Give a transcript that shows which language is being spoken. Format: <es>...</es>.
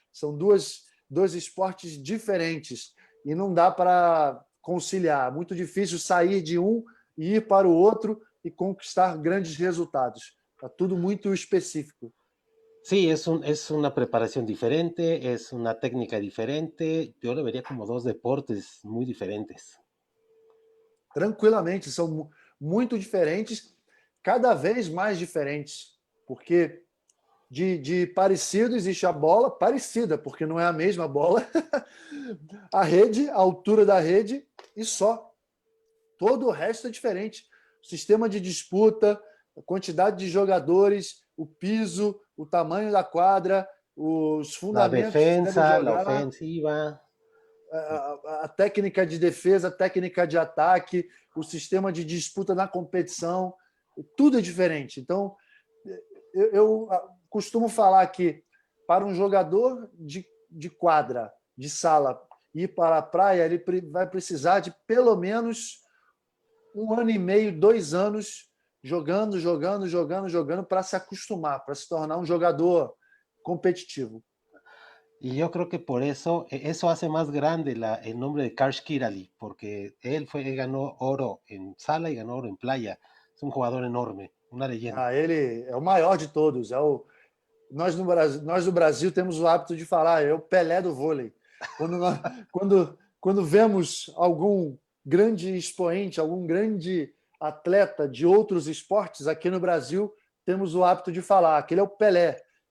<pt>São dois esportes diferentes e não dá para conciliar. É muito difícil sair de um e ir para o outro e conquistar grandes resultados. Está tudo muito específico.</pt> <es>Sí, es una preparación diferente, es una técnica diferente. Yo lo vería como dos deportes muy diferentes.</es> <pt>Tranquilamente, são muito diferentes, cada vez mais diferentes, porque de parecido existe a bola parecida, porque não é a mesma bola, a rede, a altura da rede e só. Todo o resto é diferente. O sistema de disputa, a quantidade de jogadores, o piso, o tamanho da quadra, os</pt> <es>La</es> <pt>fundamentos que se deve</pt> <es>defensa, la</es> <pt>jogar,</pt> <es>ofensiva.</es> <pt>a técnica de defesa, a técnica de ataque, o sistema de disputa na competição, tudo é diferente. Então, eu costumo falar que para um jogador de quadra, de sala, ir para a praia, ele vai precisar de pelo menos 1 ano e meio, 2 anos jogando para se acostumar, para se tornar um jogador competitivo.</pt> <es>Y yo creo que por eso, eso hace más grande el nombre de Karsh Kirali, porque él ganó oro en sala y ganó oro en playa. Es un jugador enorme, una leyenda.</es> <pt>Ele é o maior de todos. Nós no Brasil temos o hábito de falar, é o Pelé do vôlei. Quando vemos algum grande expoente, algum grande atleta de outros esportes, aqui no Brasil temos o hábito de falar, aquele é o Pelé.</pt>